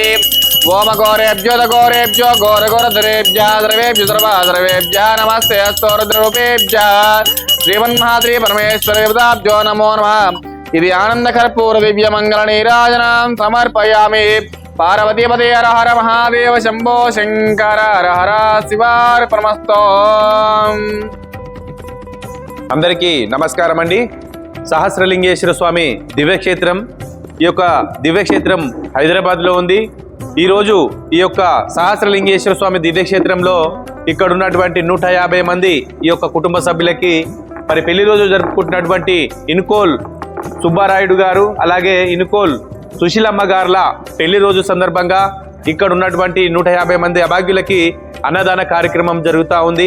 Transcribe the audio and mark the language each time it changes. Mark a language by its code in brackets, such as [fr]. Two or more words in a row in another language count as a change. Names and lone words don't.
[sa] ओम घोरेभ्यो घोरेभ्यो घोरघोरधरेभ्यः सर्वेभ्यो सर्वधर्वेभ्यः नमस्ते अस्तु रुद्ररूपेभ्यः श्रीमन्महाश्री परमेश्वर देवताभ्यो नमो नमः। इति आनन्दकर्पूर दिव्यमङ्गलनीराजनं समर्पयामि। पार्वतीपते हर हर महादेव शंभो शंकर हर हर शिवार्पणमस्तु। [te] అందరికీ నమస్కారం అండి। సహస్రలింగేశ్వర స్వామి దివ్యక్షేత్రం, ఈ యొక్క దివ్యక్షేత్రం హైదరాబాద్లో ఉంది। ఈరోజు ఈ యొక్క సహస్రలింగేశ్వర స్వామి దివ్యక్షేత్రంలో ఇక్కడ ఉన్నటువంటి 150 మంది ఈ యొక్క కుటుంబ సభ్యులకి మరి పెళ్లి రోజు జరుపుకుంటున్నటువంటి ఇనుకోల్ సుబ్బారాయుడు గారు అలాగే ఇనుకోల్ సుశీలమ్మ గారుల పెళ్లి రోజు సందర్భంగా ఇక్కడ ఉన్నటువంటి 150 మంది అభాగ్యులకి అన్నదాన కార్యక్రమం జరుగుతూ ఉంది।